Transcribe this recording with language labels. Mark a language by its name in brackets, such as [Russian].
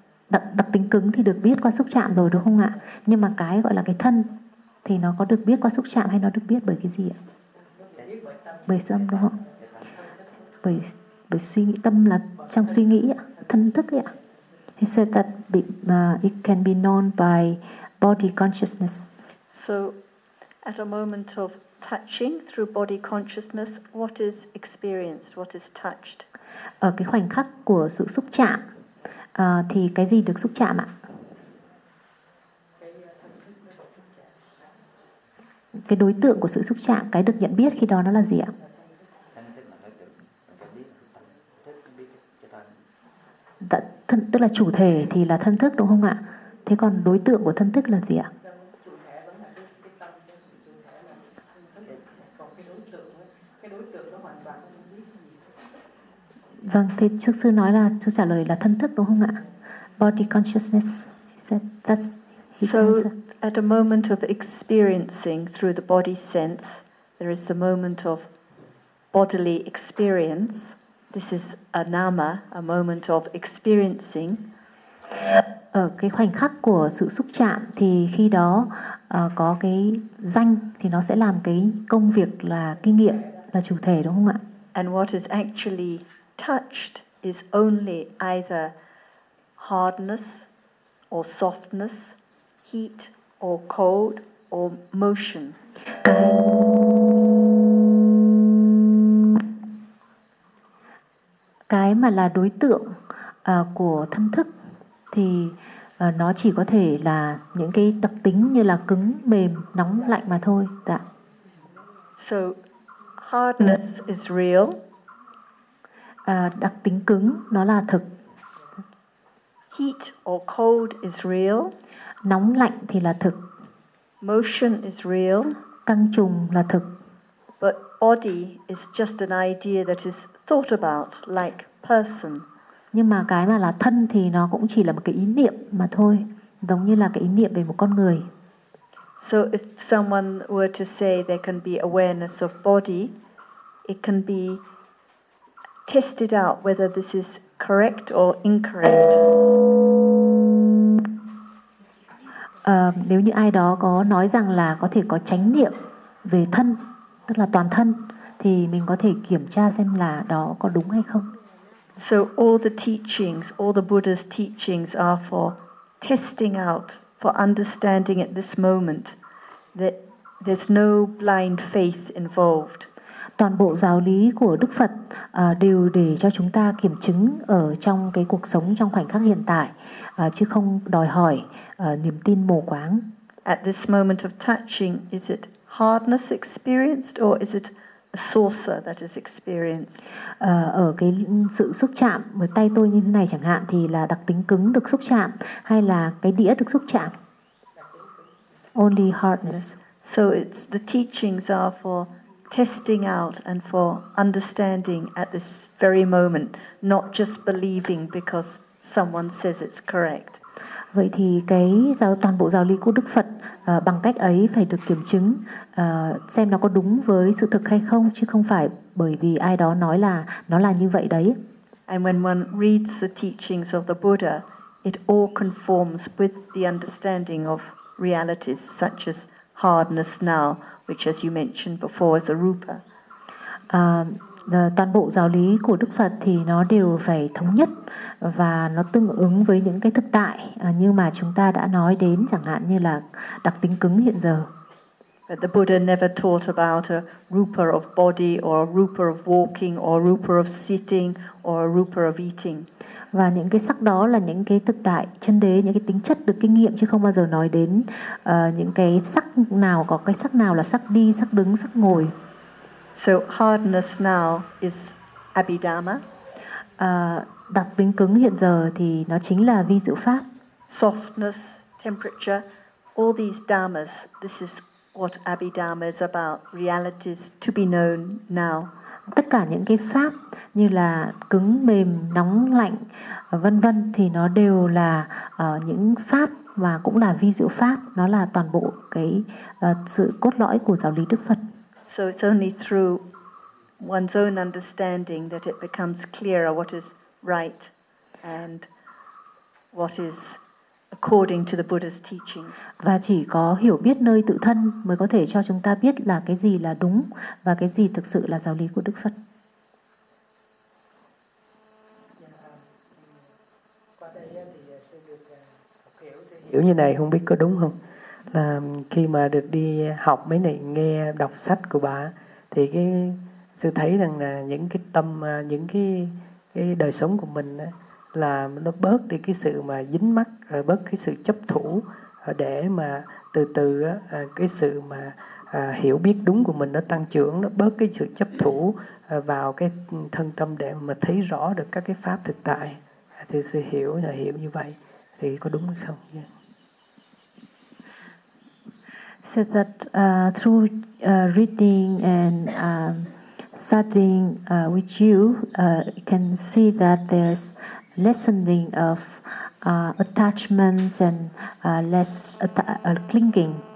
[Vietnamese] Đặc tính cứng thì được biết qua xúc chạm rồi đúng không ạ? Nhưng mà cái gọi là cái thân thì nó có được biết qua xúc chạm hay nó được biết bởi cái gì ạ? Bởi tâm đúng không? Bởi suy nghĩ, tâm là trong suy nghĩ ạ, thân thức ạ. [English] He said that it can be known by body consciousness. So at a moment of touching through body consciousness, what is experienced, what is touched? [Vietnamese] Ở cái khoảnh khắc của sự xúc chạm thì cái gì được xúc chạm ạ? Cái đối tượng của sự xúc chạm, cái được nhận biết khi đó nó là gì ạ? Tức là chủ thể thì là thân thức đúng không ạ? Thế còn đối tượng của thân thức là gì ạ? Vâng, thì trước sư nói là chú trả lời là thân thức đúng không ạ? [English] Body consciousness. He said that's his answer. So at a moment of experiencing through the body sense, there is the moment of bodily experience. This is a nama, a moment of experiencing. [Vietnamese] Ở cái khoảnh khắc của sự xúc chạm thì khi đó có cái danh thì nó sẽ làm cái công việc là kinh nghiệm, là chủ thể đúng không ạ? [English] And what is actually touched is only either hardness or softness, heat or cold or motion. [Vietnamese] cái mà là đối tượng của thâm thức thì nó chỉ có thể là những cái đặc tính như là cứng, mềm, nóng, lạnh mà thôi. Dạ. [English] So hardness is real. [Vietnamese] Đặc tính cứng nó là thực. [English] Heat or cold is real. [Vietnamese] Nóng lạnh thì là thực. [English] Motion is real. [Vietnamese] Căng trùng là thực. [English] But body is just an idea that is thought about like person. [Vietnamese] Nhưng mà cái mà là thân thì nó cũng chỉ là một cái ý niệm mà thôi, giống như là cái ý niệm về một con người. [English] So if someone were to say there can be awareness of body, it can be tested out whether this is correct or incorrect. [Vietnamese] Nếu như ai đó có nói rằng là có thể có chánh niệm về thân, tức là toàn thân, thì mình có thể kiểm tra xem là đó có đúng hay không. [English] So all the teachings, all the Buddha's teachings are for testing out, for understanding at this moment that there's no blind faith involved. [Vietnamese] Toàn bộ giáo lý của Đức Phật đều để cho chúng ta kiểm chứng ở trong cái cuộc sống trong khoảnh khắc hiện tại, chứ không đòi hỏi niềm tin mù quáng. [English] At this moment of touching, is it hardness experienced or is it a saucer that is experienced? [Vietnamese] Ở cái sự xúc chạm với tay tôi như thế này chẳng hạn, thì là đặc tính cứng được xúc chạm hay là cái đĩa được xúc chạm? [English] Only hardness. So it's the teachings are for testing out and for understanding at this very moment, not just believing because someone says it's correct. [Vietnamese] Vậy thì cái toàn bộ giáo lý của Đức Phật bằng cách ấy phải được kiểm chứng xem nó có đúng với sự thực hay không, chứ không phải bởi vì ai đó nói là nó là như vậy đấy. [English] And when one reads the teachings of the Buddha, it all conforms with the understanding of realities such as hardness now, which as you mentioned before is a rupa. [Vietnamese] Toàn bộ giáo lý của Đức Phật thì nó đều phải thống nhất và nó tương ứng với những cái thực tại như mà chúng ta đã nói đến, chẳng hạn như là đặc tính cứng hiện giờ. [English] But the Buddha never taught about a rupa of body or a rupa of walking or a rupa of sitting or a rupa of eating. [Vietnamese] Và những cái sắc đó là những cái thực tại chân đế, những cái tính chất được kinh nghiệm, chứ không bao giờ nói đến những cái sắc nào, có cái sắc nào là sắc đi, sắc đứng, sắc ngồi. [English] So hardness now is Abhidhamma. [Vietnamese] Đặc tính cứng hiện giờ thì nó chính là vi diệu pháp. [English] Softness, temperature, all these dhammas, this is what Abhidhamma is about, realities to be known now. [Vietnamese] Tất cả những cái pháp như là cứng, mềm, nóng, lạnh, vân vân, thì nó đều là những pháp mà cũng là vi diệu pháp. Nó là toàn bộ cái sự cốt lõi của giáo lý Đức Phật. [English] So it's only through one's own understanding that it becomes clearer what is right and what is according to the Buddha's teaching. [Vietnamese] Và chỉ có hiểu biết nơi tự thân mới có thể cho chúng ta biết là cái gì là đúng và cái gì thực sự là giáo lý của Đức Phật. Hiểu như này không biết có đúng không? Là khi mà được đi học mấy này, nghe đọc sách của bà, thì cái sư thấy rằng là những cái tâm, những cái đời sống của mình á, là nó bớt đi cái sự mà dính mắc, rồi bớt cái sự chấp thủ, để mà từ từ á, cái sự mà hiểu biết đúng của mình nó tăng trưởng, nó bớt cái sự chấp thủ vào cái thân tâm để mà thấy rõ được các cái pháp thực tại. Thì sư hiểu là hiểu như vậy thì có đúng hay không? [English] Yeah. Said that through reading and studying with you, you can see that there's lessening of attachments and less clinging.